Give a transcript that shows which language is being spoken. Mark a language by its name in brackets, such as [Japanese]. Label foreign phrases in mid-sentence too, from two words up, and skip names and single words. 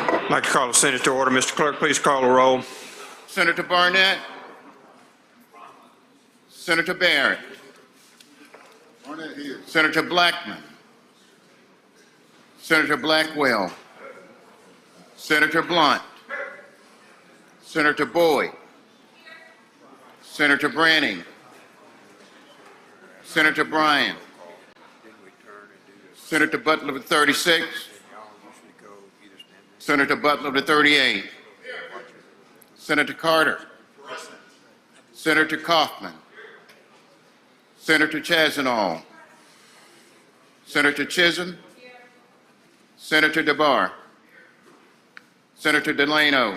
[English] I'd like to call the Senate to order. Mr. Clerk, please call the roll. Senator Barnett. Senator Barrett. Senator Blackman. Senator Blackwell. Senator Blunt. Senator Boyd. Senator Branning. Senator Bryan. Senator Butler of the 36. Senator Butler of the 38. Senator Carter. Senator Kaufman. Senator Chazanall. Senator Chisholm. Senator DeBar. Senator Delano.